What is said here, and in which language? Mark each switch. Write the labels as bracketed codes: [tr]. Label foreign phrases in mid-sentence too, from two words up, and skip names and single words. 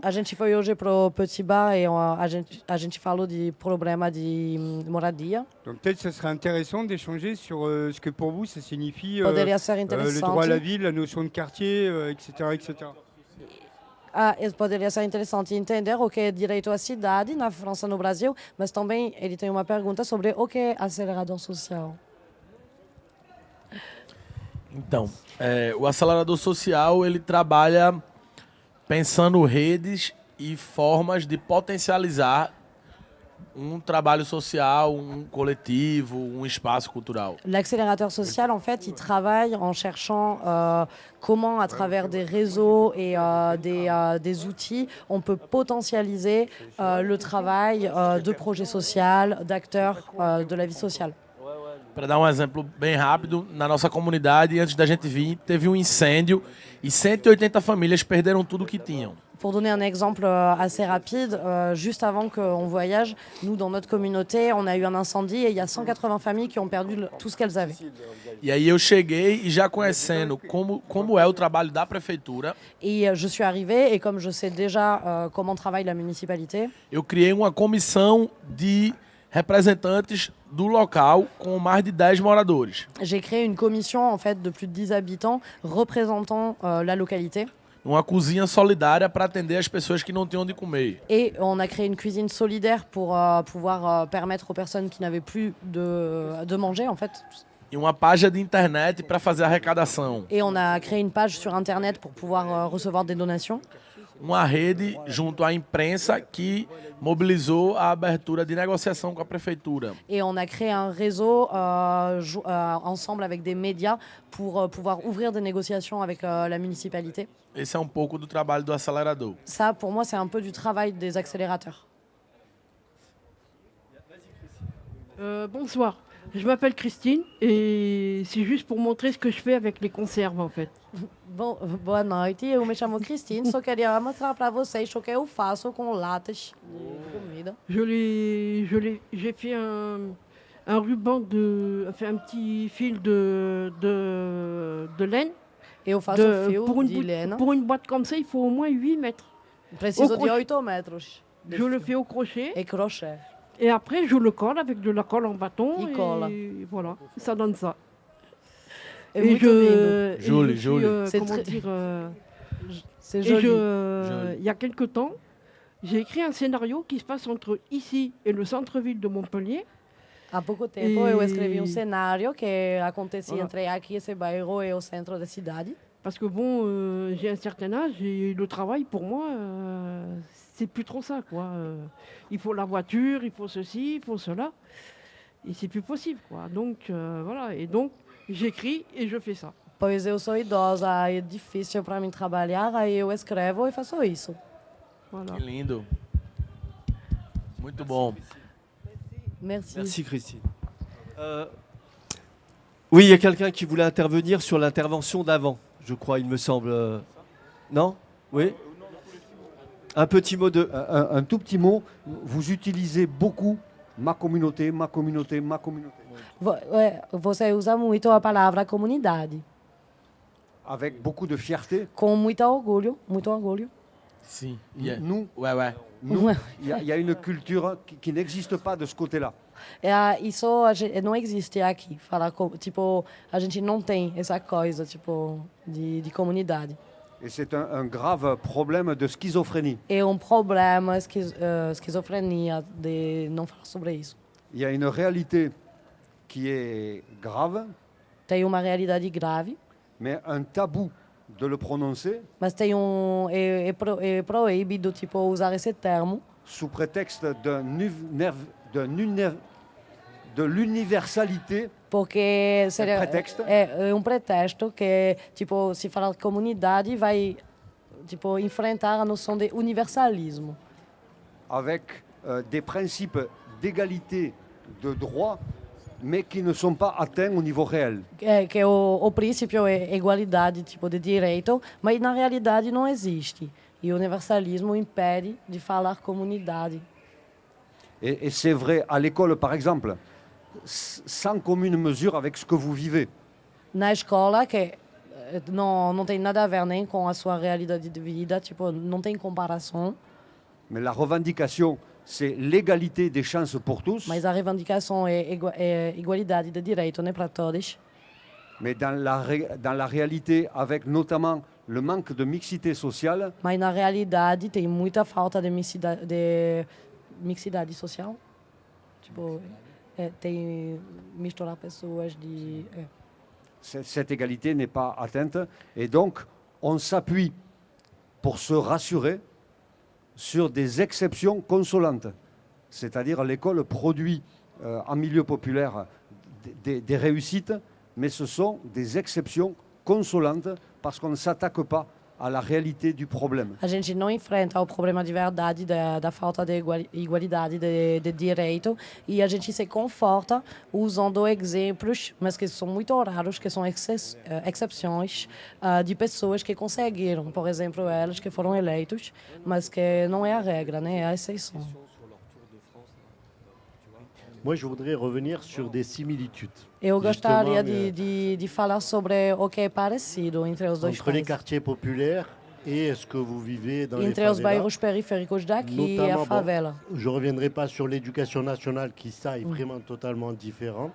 [pt] A gente foi hoje pro Petit Bar e a gente falou de problema de moradia. [fr] Donc peut-être ça serait intéressant d'échanger sur ce que pour vous ça signifie [pt] Poderia ser [fr] le [pt] interessante. [fr] droit à la ville, la notion de quartier, etc., etc. [pt] Poderia ser interessante entender o que é direito à cidade na França e no Brasil, mas também ele tem uma pergunta sobre o que é acelerador social. Então, o acelerador social ele trabalha pensando redes e formas de potencializar um trabalho social, um coletivo, um espaço cultural. [fr] L'accélérateur social, en fait, il travaille en cherchant comment, à travers des réseaux et des outils, on peut potentialiser le travail de projets sociaux, d'acteurs de la vie sociale. [pt] Para dar um exemplo bem rápido, na nossa comunidade, antes da gente vir, teve um incêndio e 180 famílias perderam tudo que tinham. [fr] Pour donner un exemple assez rapide, juste avant qu'on voyage, nous, dans notre communauté, on a eu un incendie et il y a 180 familles qui ont perdu tout ce qu'elles avaient. [pt] E aí eu cheguei e já conhecendo como é o trabalho da prefeitura, [fr] Et je suis arrivée et comme je sais déjà comment travaille la municipalité, [pt] eu criei uma comissão de representantes do local com mais de 10 moradores. [fr] j'ai créé une commission en fait de plus de 10 habitants représentant la localité. [pt] Uma cozinha solidária para atender as pessoas que não tinham onde comer. [fr] Et on a créé une cuisine solidaire pour pouvoir permettre aux personnes qui n'avaient plus de manger en fait. [pt] E uma página de internet para fazer arrecadação. [fr] Et on a créé une page sur internet pour pouvoir recevoir des donations. [pt] Uma rede junto à imprensa que mobilizou a abertura de negociação com a prefeitura. [fr] Et on a créé un réseau ensemble avec des médias pour pouvoir ouvrir des négociations avec la municipalité. [pt] Esse é um pouco do trabalho do acelerador. [fr] Ça, pour moi, c'est un peu du travail des accélérateurs. Bonsoir, je m'appelle Christine et c'est juste pour montrer ce que je fais avec les conserves en fait. [pt] Boa noite, eu me chamo Christine, só queria mostrar para vocês o que eu faço com latas de comida. [fr] J'ai fait un ruban un petit fil de laine. [pt] Eu faço fio de lena. [fr] Pour une boîte comme ça, il faut au moins 8 mètres. [pt] Preciso de 8 metros. [fr] Je le fais au crochet. Et crochet. Et après, je le colle avec de la colle en bâton. Il colle. Et voilà, ça donne ça. [pt] É muito lindo. [fr] Joli. C'est joli. Il y a quelque temps, j'ai écrit un scénario qui se passe entre ici et le centre-ville de Montpellier. [pt] Há pouco tempo eu escrevi cenário que acontecia [fr] Voilà. [pt] entre aqui, esse bairro e o centro da cidade. [fr] Parce que bon, j'ai un certain âge et le travail pour moi, c'est plus trop ça quoi. Il faut la voiture, il faut ceci, il faut cela. Et c'est plus possible quoi. Donc voilà, et donc j'écris et je fais ça. [pt] Pois eu sou idosa, é difícil para mim trabalhar, aí eu escrevo e faço isso. [fr] Voilà. [pt] Que lindo. Muito bom. [fr] Merci. Merci Christine. Oui, il y a quelqu'un qui voulait intervenir sur l'intervention d'avant, je crois, il me semble. Non? Oui? Un petit mot de... Un tout petit mot, vous utilisez beaucoup ma communauté, ma communauté, ma communauté. [pt] Você usa muito a palavra comunidade, [fr] Avec beaucoup de fierté. [pt] com muito orgulho, muito orgulho. Sim. [fr] Nous, Ouais. nous, il y a une culture qui n'existe pas de ce côté-là. [pt] Isso não existe aqui. Falar tipo, a gente não tem essa coisa tipo de comunidade. [fr] Et c'est un grave problème de schizophrénie. [pt] É problema esquizofrenia de não falar sobre isso. [fr] Il y a une réalité qui est grave, [pt] Tem uma realidade grave, [fr] mais un tabou de le prononcer [pt] mas tem é proibido tipo usar esse termo [fr] sous prétexte de l'universalité. [pt] porque seria pretexto? é pretexto que tipo se falar comunidade vai tipo enfrentar a noção de universalismo. [fr] Avec des principes d'égalité de droit, mais qui ne sont pas atteints au niveau réel. [pt] Que o princípio é igualdade tipo de direito, mas na realidade não existe. E o universalismo impede de falar comunidade. [fr] Et c'est vrai à l'école, par exemple, sans commune mesure avec ce que vous vivez. [pt] Na escola, que não tem nada a ver nem com a sua realidade de vida, tipo, não tem comparação. [fr] Mais la revendication, c'est l'égalité des chances pour tous. [pt] Mas a reivindicação é igualdade de direito, né, para todos. [fr] Mais dans la réalité, avec notamment le manque de mixité sociale, [pt] Mas na realidade tem muita falta de mixidade social. Tipo, tem misturar pessoas de... [fr] cette égalité n'est pas atteinte. Et donc, on s'appuie pour se rassurer sur des exceptions consolantes. C'est-à-dire l'école produit en milieu populaire des réussites, mais ce sont des exceptions consolantes parce qu'on ne s'attaque pas à la réalité du problème. [pt] A gente não enfrenta o problema de verdade da falta de igualdade de direito e a gente se conforta usando exemplos, mas que são muito raros, que são exceções de pessoas que conseguiram, por exemplo, elas que foram eleitos, mas que não é a regra, né? É a exceção. [fr] Moi, je voudrais revenir sur des similitudes. [pt] Eu gostaria [fr] Justement, [pt] de falar sobre o que é parecido entre os dois [fr] entre les [pt] países. [fr] quartiers populaires et ce que vous vivez dans les [pt] Entre os [fr] favelas. [pt] bairros periféricos daqui e a [fr] Notamment, [pt] favela. [fr] Je ne reviendrai pas sur l'éducation nationale qui, ça, est vraiment totalement différent.